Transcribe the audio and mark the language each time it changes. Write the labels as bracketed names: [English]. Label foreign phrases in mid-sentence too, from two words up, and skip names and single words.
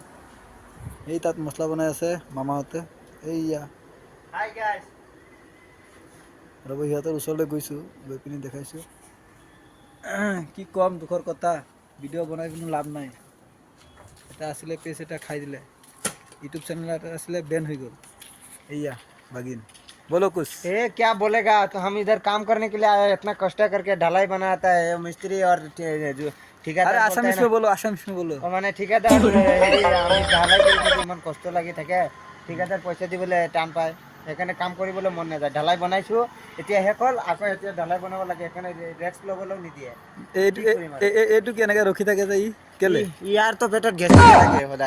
[Assamese] এই তাত মছলা বনাই আছে মামাহঁতে, এইয়া ৰ'ব, সিহঁতৰ ওচৰলৈ গৈছোঁ, গৈ পিনি দেখাইছোঁ। কি কম, দুখৰ কথা, ভিডিঅ' বনাই কোনো লাভ নাই। এটা আছিলে পেজ, এটা খাই দিলে। [English] YouTube channel [Assamese] এটা আছিলে, বেন হৈ গ'ল। এয়া ভাগিন [Hindi] बोलो कुछ। क्या बोलेगा। तो हम इधर काम करने के लिए आए, इतना कष्ट करके ढलाई बनाता है मिस्त्री और जो अरे ठेकेदार बोलता है आसामीस ना, में बोलो, आसामीस में बोलो। [Assamese] মানে ঠিকাদার হেৰি আমি ঢালাই কৰি থাকি ইমান কষ্ট লাগি থাকে, ঠিকাদাৰ পইচা দিবলৈ টান পায়, সেইকাৰণে কাম কৰিবলৈ মন নাযায়। ঢালাই বনাইছোঁ, এতিয়া শেষ হ'ল, আকৌ এতিয়া ঢালাই বনাব লাগে, সেইকাৰণে ৰেষ্ট ল'বলৈও নিদিয়ে। কি কৰিম আৰু এইটো কেনেকৈ ৰখি থাকে যে কেলে? ইয়াৰ তো পেটত গেষ্ট্ৰিক থাকে সদায়,